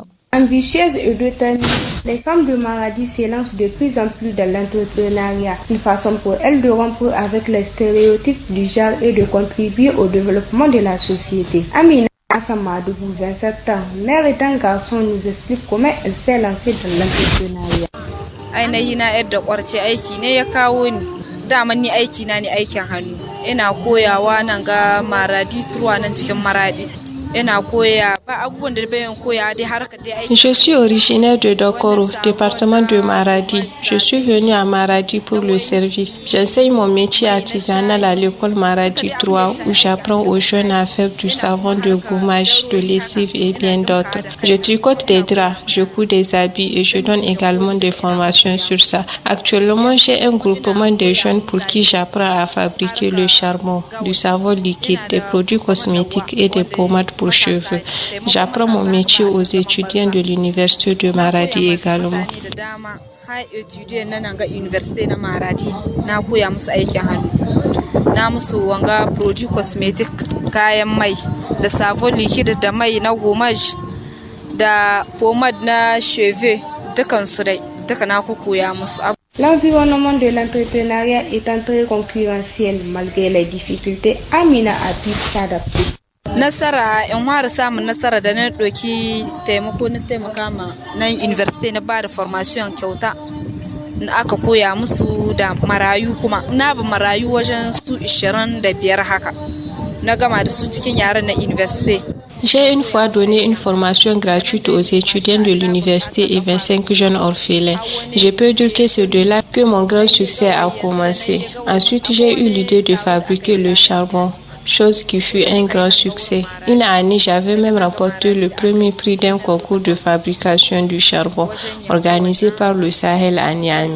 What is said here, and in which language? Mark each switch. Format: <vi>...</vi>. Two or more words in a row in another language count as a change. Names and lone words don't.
<fr>Ambitieuses et déterminées, les femmes de Maradi s'élancent de plus en plus dans l'entrepreneuriat, une façon pour elles de rompre avec les stéréotypes du genre et de contribuer au développement de la société. Amina Hassan Madougou, 27 ans, mère et d'un garçon, nous explique comment elle s'est lancée dans l'entrepreneuriat.</fr> <ha>Ainihi na yadda kwarce aiki ne ya kawo ni, daman ni aiki na ne aikin hannu, ina koyawa nan ga Maradi Turwa nan cikin Maradi.</ha> <fr>Je suis originaire de Dokoro, département de Maradi. Je suis venue à Maradi pour le service. J'enseigne mon métier artisanal à l'école Maradi 3 où j'apprends aux jeunes à faire du savon de gommage, de lessive et bien d'autres. Je tricote des draps, je couds des habits et je donne également des formations sur ça. Actuellement, j'ai un groupement de jeunes pour qui j'apprends à fabriquer le charbon, du savon liquide, des produits cosmétiques et des pommades pour cheveux. J'apprends mon métier aux étudiants de l'université de Maradi également.</fr> <ha>Na musu wanga</ha> <fr>produit cosmétique</fr> <ha>kayan mai da</ha> <fr>savon liquide</fr> <ha>da mai na gommage da pommade na cheveux dukan su dai duka na koya musu.</ha> <fr>L'environnement de l'entrepreneuriat étant très concurrentiel malgré les difficultés, Amina a pu s'adapter.</fr> <ha>Nasara in fara samun nasara da na doki taimako na taimaka ma nan university na bada formation kyauta aka koya musu da marayu kuma na ba marayu wajen su 25 haka na gama da su cikin yaran na university.</ha> <fr>J'ai une fois donné une formation gratuite aux étudiants de l'université et 25 jeunes orphelins. Je peux dire que c'est de là que mon grand succès a commencé. Ensuite, j'ai eu l'idée de fabriquer le charbon, chose qui fut un grand succès. Une année, j'avais même remporté le premier prix d'un concours de fabrication du charbon organisé par le Sahel à Niamey.</fr>